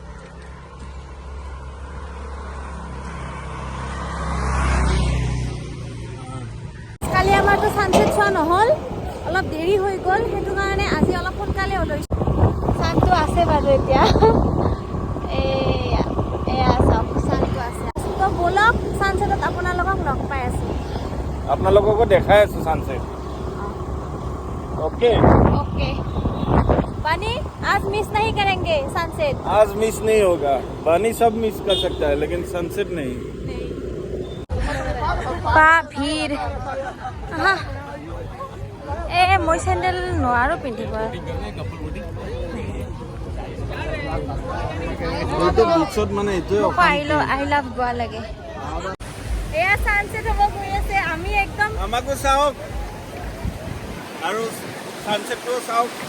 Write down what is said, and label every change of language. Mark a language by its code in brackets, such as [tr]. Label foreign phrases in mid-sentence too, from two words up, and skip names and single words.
[as] কালি আমাৰতো ছানছেট চোৱা নহ'ল, অলপ দেৰি হৈ গ'ল, সেইটো কাৰণে আজি অলপ সোনকালে ওলাইছোঁ। ছানটো আছে বাৰু এতিয়া, এয়া চাওক ছানটো আছে। তো ব'লক ছানছেটত আপোনালোকক লগ পাই আছোঁ। আপোনালোককো দেখাই আছো ছানছেট। ओके [hi] ओके बनी आज मिस नहीं करेंगे सनसेट। आज मिस नहीं होगा। बानी सब मिस कर सकता है लेकिन सनसेट नहीं। बा भीड़ मैं सैंडल [as] নোৱাৰো পিন্ধিব। [en] I love [as] গোৱা লাগে। এয়া সানসেট হ'ব গৈ আছে, আমি একদম আমাকো চাওক আৰু সানসেটটো চাওক।